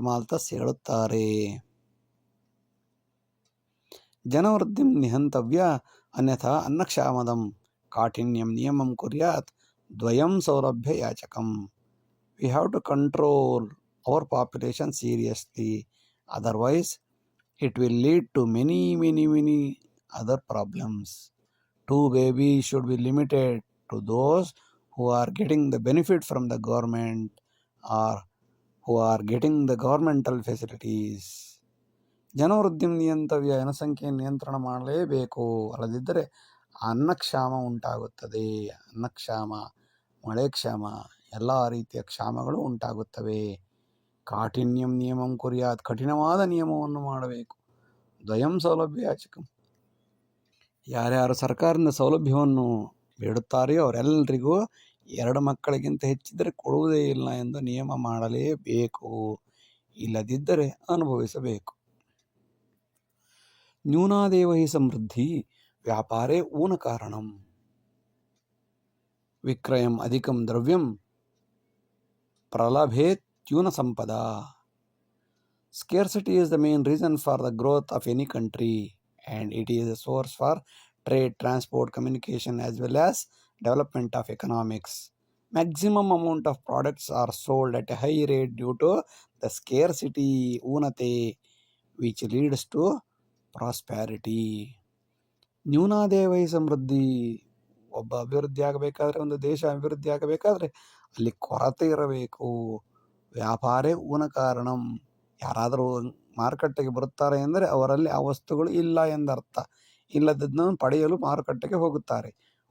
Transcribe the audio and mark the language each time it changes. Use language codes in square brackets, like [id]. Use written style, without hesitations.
[kn] ಮಾಲ್ತಸ್ ಹೇಳುತ್ತಾರೆ. [sa] ಜನವೃದ್ಧಿಂ ನಿಹಂತವ್ಯ ಅನ್ಯಥಾ ಅನ್ನಕ್ಷಾಮದಂ ಕಾಠಿನ್ಯಂ ನಿಯಮಂ ಕುರ್ಯಾತ್ ದ್ವಯಂ ಸೌಲಭ್ಯ ಯಾಚಕಂ. [en] We have to control our population seriously, otherwise it will lead to many other problems. 2 babies should be limited to those who are getting the benefit from the government or who are getting the governmental facilities. [sa] ಜನವೃದ್ಧಿಂ ನಿಯಂತವ್ಯ, [kn] ಜನಸಂಖ್ಯೆಯನ್ನು ನಿಯಂತ್ರಣ ಮಾಡಲೇಬೇಕು. ಅಲ್ಲದಿದ್ದರೆ ಅನ್ನಕ್ಷಾಮ ಉಂಟಾಗುತ್ತದೆ. ಅನ್ನಕ್ಷಾಮ, ಮಳೆ ಕ್ಷಾಮ, ಎಲ್ಲ ರೀತಿಯ ಕ್ಷಾಮಗಳು ಉಂಟಾಗುತ್ತವೆ. [sa] ಕಾಠಿನ್ಯಂ ನಿಯಮಂ ಕುರ್ಯಾತ್, [kn] ಕಠಿಣವಾದ ನಿಯಮವನ್ನು ಮಾಡಬೇಕು. [sa] ದ್ವಯಂ ಸೌಲಭ್ಯ ಯಾಚಕಂ, [kn] ಯಾರ್ಯಾರು ಸರ್ಕಾರದಿಂದ ಸೌಲಭ್ಯವನ್ನು ಬೇಡುತ್ತಾರೆಯೋ ಅವರೆಲ್ಲರಿಗೂ 2 ಮಕ್ಕಳಿಗಿಂತ ಹೆಚ್ಚಿದ್ದರೆ ಕೊಡುವುದೇ ಇಲ್ಲ ಎಂದು ನಿಯಮ ಮಾಡಲೇಬೇಕು. ಇಲ್ಲದಿದ್ದರೆ ಅನುಭವಿಸಬೇಕು. [sa] ನ್ಯೂನಾದೇವ ಹಿ ಸಮೃದ್ಧಿ ವ್ಯಾಪಾರೇ ಊನ ಕಾರಣಂ. ವಿಕ್ರಯಂ ಅಧಿಕಂ ದ್ರವ್ಯಂ ಪ್ರಲಭೇತ್ಯೂನ Sampada. [en] Scarcity is the main reason for the growth of any country, and it is a source for trade, transport, communication, as well as development of economics. Maximum amount of products are sold at a high rate due to the scarcity, unate, which leads to prosperity. [sa] ನ್ಯೂನಾದೇವೈ ಸಮೃದ್ಧಿ. [kn] ಒಬ್ಬ ಅಭಿವೃದ್ಧಿ ಆಗಬೇಕಾದ್ರೆ, ಒಂದು ದೇಶ ಅಭಿವೃದ್ಧಿ ಆಗಬೇಕಾದ್ರೆ ಅಲ್ಲಿ ಕೊರತೆ ಇರಬೇಕು. [sa] ವ್ಯಾಪಾರೇ ಊನ ಕಾರಣಂ. [kn] ಯಾರಾದರೂ ಮಾರುಕಟ್ಟೆಗೆ ಬರುತ್ತಾರೆ ಎಂದರೆ ಅವರಲ್ಲಿ ಆ ವಸ್ತುಗಳು ಇಲ್ಲ ಎಂದರ್ಥ. ಇಲ್ಲದನ್ನು ಪಡೆಯಲು ಮಾರುಕಟ್ಟೆಗೆ ಹೋಗುತ್ತಾರೆ.